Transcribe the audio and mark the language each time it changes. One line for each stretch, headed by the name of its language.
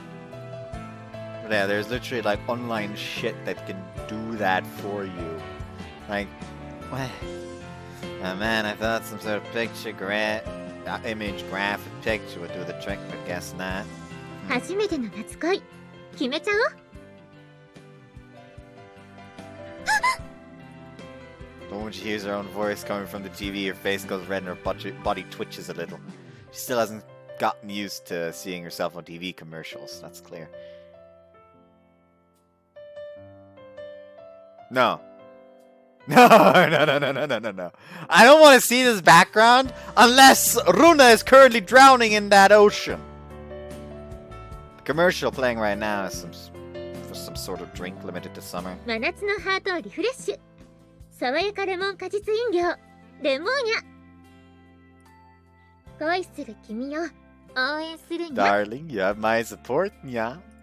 English: But yeah, there's literally like online shit that can do that for you. Like, what? Oh man, I thought some sort of picture image graph picture would do the trick, but guess not.
Japanese: 初めての夏恋決めちゃおう。
English: But when she hears her own voice coming from the TV, her face goes red and her body twitches a little. She still hasn't gotten used to seeing herself on TV commercials, that's clear. No. No. I don't want to see this background unless Runa is currently drowning in that ocean. The commercial playing right now is for some sort of drink limited to summer.
Japanese: 真夏のハートをリフレッシュ。爽やかレモン果実飲料レモーニャ。恋する君を応援するにゃ。
English: Darling, you have my support, yeah.